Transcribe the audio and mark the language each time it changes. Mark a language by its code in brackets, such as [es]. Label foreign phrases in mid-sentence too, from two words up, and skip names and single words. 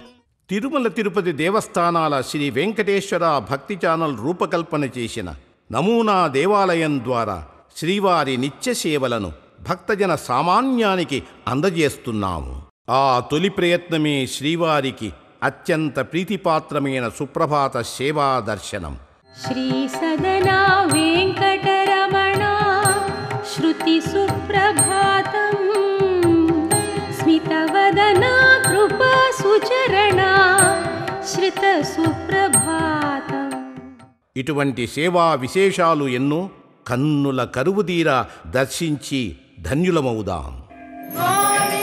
[te] తిరుమల తిరుపతి దేవస్థానాల శ్రీ వెంకటేశ్వర భక్తి ఛానల్ రూపకల్పన చేసిన నమూనా దేవాలయం ద్వారా శ్రీవారి నిత్య సేవలను భక్తజన సామాన్యానికి అందజేస్తున్నాము. ఆ తొలి ప్రయత్నమే శ్రీవారికి అత్యంత ప్రీతిపాత్రమైన సుప్రభాత సేవా దర్శనం. [sa] श्री सदना वेंकटरमण श्रुति सुप्रभातम् स्मितवदना कृपा सुचरणा श्रित सुप्रभातम्. [te] ఇటువంటి సేవా విశేషాలు ఎన్నో కన్నుల కరువుదీరా దర్శించి ధన్యులమవుదాం.